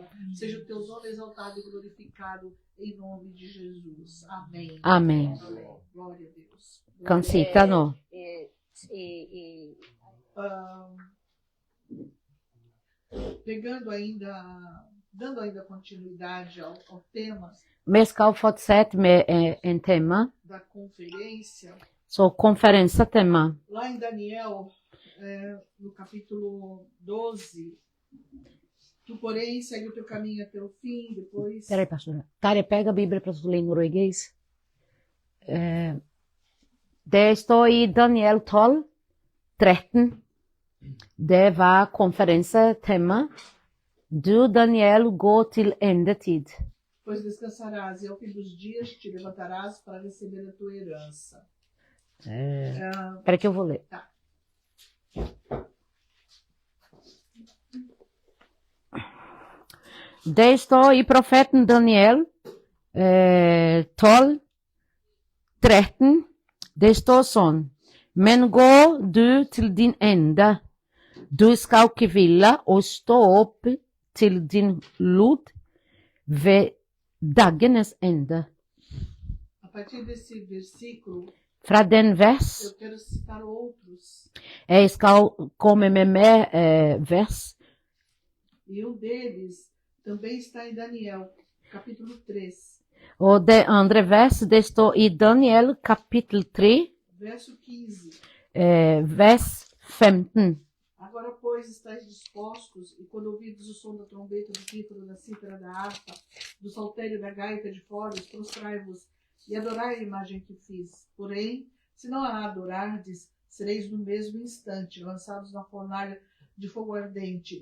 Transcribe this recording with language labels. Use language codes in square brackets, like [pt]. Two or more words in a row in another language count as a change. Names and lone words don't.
[pt] Seja o teu nome exaltado e glorificado em nome de Jesus. Amém. Amém. Glória a Deus. Concitano. Dando ainda continuidade ao tema [no] Vi skal fortsette med en tema. [pt] da conferência, [no] Så konferansetema. [pt] lá em Daniel, no capítulo 12, tu, porém, segue o teu caminho até o fim, depois... Peraí, pastora. Tarja, pega a Bíblia para tu ler em norueguês. [no] Det står i Daniel 12, 13. Det var konferansetema. Du, Daniel, gå til endetid. [pt] Pois descansarás, e ao fim dos dias te levantarás para receber a tua herança. Peraí que eu vou ler. Tá. [no] Det står i profeten Daniel 12, 13. Det står sånn. Men gå du til din ende. Du skal ikke hvile og stå opp til din lod ved dagenes ende. [pt] A partir desse versículo, [no] Fra den vers. [pt] eu quero citar outros. [no] Jeg skal komme med mer vers. [pt] E um deles também está em Daniel, capítulo 3, [no] Og det andre vers, det står i Daniel kapittel 3, [pt] verso 15. [no] vers 15. [pt] Agora, pois, estáis dispostos, e quando ouvides o som da trombeta, do pífaro, da cítara, da harpa, do saltério, da gaita, de foles, prostrai-vos e adorai a imagem que fiz. Porém, se não a adorardes, sereis no mesmo instante lançados na fornalha de fogo ardente.